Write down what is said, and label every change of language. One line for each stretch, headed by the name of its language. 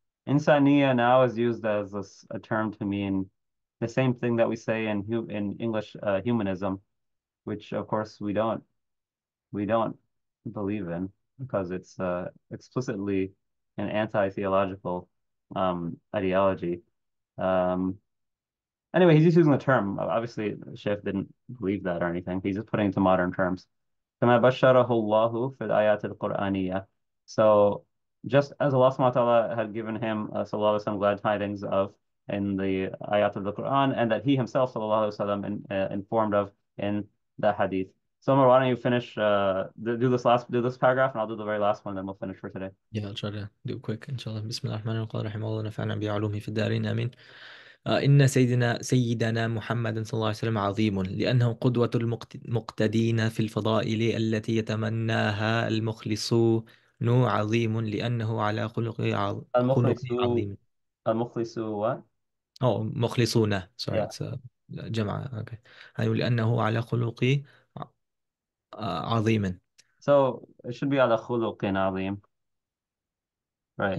English: Insaniya now is used as a term to mean the same thing that we say in English, humanism, which of course we don't believe in because it's explicitly an anti-theological ideology. Um, Anyway, he's just using the term. Obviously, Sheikh didn't believe that or anything. He's just putting it into modern terms.
Arabic: كما بشره الله في الآيات القرآنية.
English: So, just as Allah subhanahu wa ta'ala had given him sallallahu alaihi wasallam glad tidings of in the ayat of the Quran, and that he himself sallallahu alaihi wasallam informed of in the hadith. So, Umar, why don't you finish, do this paragraph, and I'll do the very last one, then we'll finish for today. Yeah, I'll try to do it quick إن شاء الله.
Arabic: بسم الله الرحمن الرحيم. قال رحمه الله نفعنا بعلومه في الدارين آمين. إن سيدنا محمد صلى الله عليه وسلم عظيم لأنه قدوة المقتدين في الفضائل التي يتمناها المخلصون. عظيم لأنه على خلق المخلص عظيم. المخلص what? أو مخلصون. sorry,
English: Yeah.
Arabic: it's جمع. okay. يعني لأنه على خلق عظيم.
English: So, it should be على خلق عظيم, right?